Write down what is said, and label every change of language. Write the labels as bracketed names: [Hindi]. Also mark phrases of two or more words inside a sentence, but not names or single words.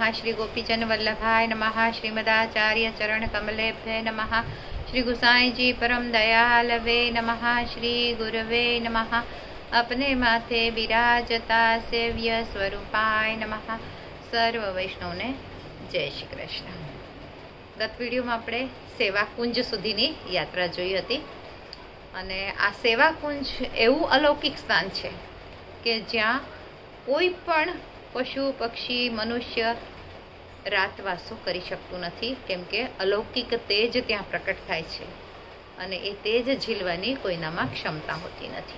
[Sanskrit] श्री गोपीजन वल्लभाय नमः। श्रीमदाचार्य चरण कमलेभ्य नमः। श्री गुसाई जी परम दयालवे नमः। श्री गुरवे नमः। अपने माथे विराजता सेव्य स्वरूपाय नमः। [Gujarati] સર્વ વૈષ્ણવ ને જય શ્રી કૃષ્ણ। [Hindi] गत विडियो में [Gujarati] આપણે સેવાકુંજ સુધીની યાત્રા જોઈ હતી અને આ સેવાકુંજ એવું અલૌકિક સ્થાન છે કે જ્યાં કોઈ પણ પશુ પક્ષી મનુષ્ય રાતવાસો કરી શકતું નથી, કેમ કે અલૌકિક તેજ ત્યાં પ્રકટ થાય છે અને એ તેજ ઝીલવાની કોઈનામાં ક્ષમતા હોતી નથી।